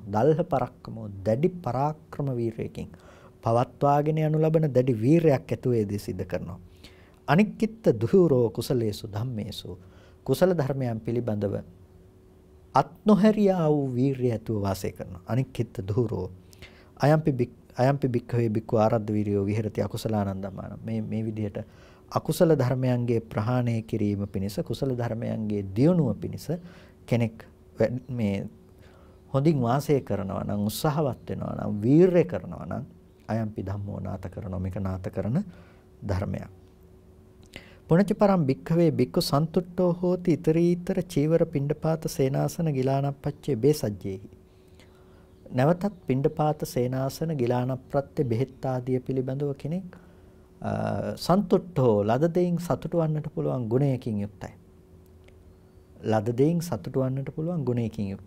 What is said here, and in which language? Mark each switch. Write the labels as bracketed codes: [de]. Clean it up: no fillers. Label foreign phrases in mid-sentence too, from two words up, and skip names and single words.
[pi] දල්හ පරක්කමෝ [si] දැඩි පරාක්‍රම වීරයකින් පවත්වාගෙන යනු ලබන දැඩි වීරයක් ඇතුවේදී සිද්ධ කරනවා. [pi] අනික්කිට දුහුරෝ කුසලේසු ධම්මේසු [si] කුසල ධර්මයන් පිළිබඳව අත් නොහැරියා වූ වීරිය ඇතුව වාසය කරනවා. [pi] අනික්කිට දුහුරෝ අයම්පි භික්ඛවේ භික්ඛු ආරද්ධ වීරියෝ විහෙරති අකුසලානං ධම්මානං. [si] මේ විදිහට අකුසල ධර්මයන්ගේ ප්‍රහාණය කිරීම පිණිස, කුසල ධර්මයන්ගේ දියුණුව පිණිස කෙනෙක් මේ හොඳින් වාසය කරනවා නම්, උත්සාහවත් වෙනවා නම්, වීරය කරනවා නම් [pi] අයම්පි ධම්මෝ [si] නාත කරනවා. මේක නාත කරන ධර්මයක්. [pi] පුණජ පරම් භික්ඛවේ භික්ඛු සන්තුට්ඨෝ හෝති ඊතරීතර චීවර පිණ්ඩපාත සේනාසන ගිලානප්පච්චේ බේසජ්ජේහි. [si] නැවතත් පිණ්ඩපාත සේනාසන ගිලානප්‍රත්‍ය බෙහෙත් ආදිය පිළිබඳව කෙනෙක් සන්තුට්ඨෝ ලද දෙයින් සතුටු වන්නට පුළුවන් ගුණයකින් යුක්තයි. ලද දෙයින් සතුටු වන්නට පුළුවන් ගුණයකින් යුක්තයි.